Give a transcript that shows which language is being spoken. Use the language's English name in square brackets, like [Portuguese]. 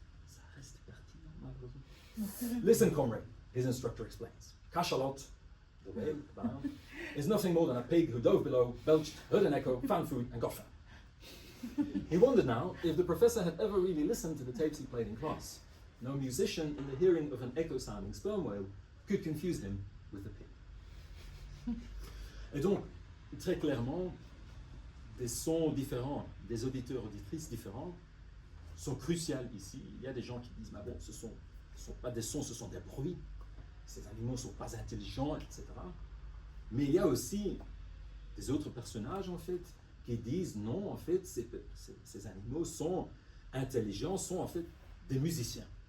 [French] Ça reste pertinent, malheureusement. [English] Listen, comrade, his instructor explains. Cachalot, the whale, bound, is nothing more than a pig who dove below, belched, heard an echo, found food, and got found. He wondered now if the professor had ever really listened to the tapes he played in class. No musician, in the hearing of an echo-sounding sperm whale, could confuse him with the pig. [French] Et donc, très clairement, des sons différents, des auditeurs, auditrices différents sont cruciaux ici. Il y a des gens qui disent, mais bon, ce sont pas des sons, ce sont des bruits. Ces animaux ne sont pas intelligents, etc. Mais il y a aussi des autres personnages, en fait, qui disent, non, en fait, ces animaux sont intelligents, sont en fait des musiciens.